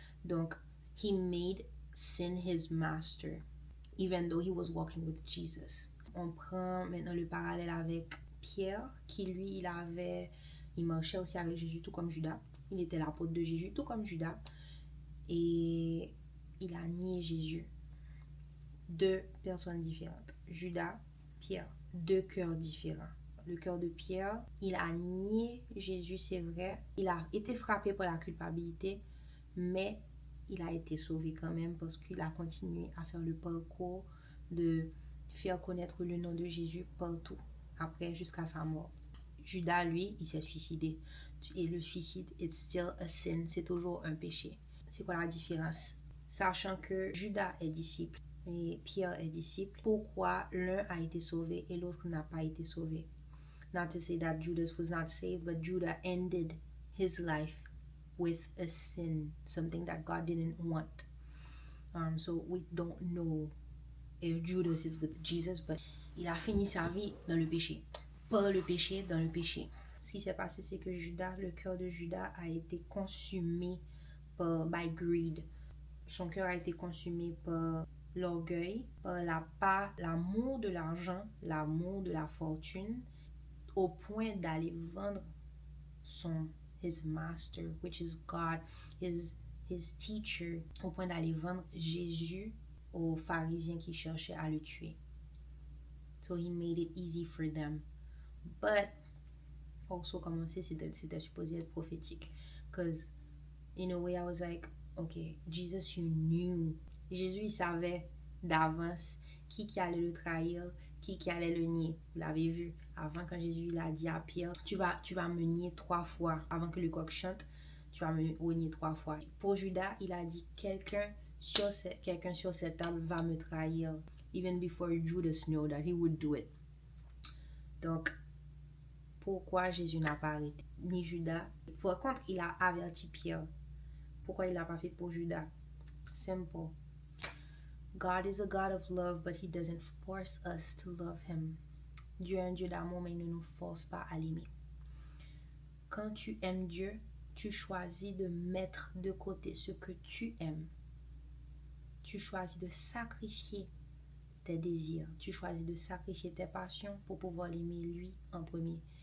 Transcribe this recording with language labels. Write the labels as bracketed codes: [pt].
[en] Donc, he made sin his master, even though he was walking with Jesus. [fr] On prend maintenant le parallèle avec Pierre, qui lui, il marchait aussi avec Jésus, tout comme Judas. Il était l'apôtre de Jésus, tout comme Judas. Et il a nié Jésus. Deux personnes différentes. Judas, Pierre, deux cœurs différents. Le cœur de Pierre, il a nié Jésus, c'est vrai. Il a été frappé par la culpabilité, mais il a été sauvé quand même parce qu'il a continué à faire le parcours de faire connaître le nom de Jésus partout, après jusqu'à sa mort. Judas, lui, il s'est suicidé. Et le suicide, [en] it's still a sin, [fr] c'est toujours un péché. C'est quoi la différence? Sachant que Judas est disciple et Pierre est disciple, pourquoi l'un a été sauvé et l'autre n'a pas été sauvé? [en] Not to say that Judas was not saved, but Judas ended his life with a sin, something that God didn't want. So we don't know if Judas is with Jesus, but [fr] il a fini sa vie dans le péché. Par le péché, dans le péché. Ce qui s'est passé, c'est que Judas, le cœur de Judas a été consumé [en] by greed. [fr] Son cœur a été consumé par l'orgueil, par l'amour de l'argent, l'amour de la fortune, au point d'aller vendre [en] his master, which is God, his teacher, [fr] au point d'aller vendre Jésus aux pharisiens qui cherchaient à le tuer. [en] So he made it easy for them. But also, [fr] comme on sait, c'était supposé être prophétique. [en] Because in a way I was like, okay, Jesus, you knew. [fr] Jésus, il savait d'avance qui allait le trahir, qui allait le nier. Vous l'avez vu avant, quand Jésus il a dit à Pierre, tu vas me nier 3 fois. Avant que le coq chante, tu vas me renier 3 fois. Pour Judas, il a dit, quelqu'un sur cette table va me trahir. [en] Even before Judas knew that he would do it. [fr] Donc, pourquoi Jésus n'a pas arrêté? Ni Judas. Par contre, il a averti Pierre. Pourquoi il l'a pas fait pour Judas? Simple. [en] God is a God of love, but he doesn't force us to love him. [fr] Dieu est un Dieu d'amour, mais il ne nous force pas à l'aimer. Quand tu aimes Dieu, tu choisis de mettre de côté ce que tu aimes. Tu choisis de sacrifier tes désirs. Tu choisis de sacrifier tes passions pour pouvoir l'aimer lui en premier.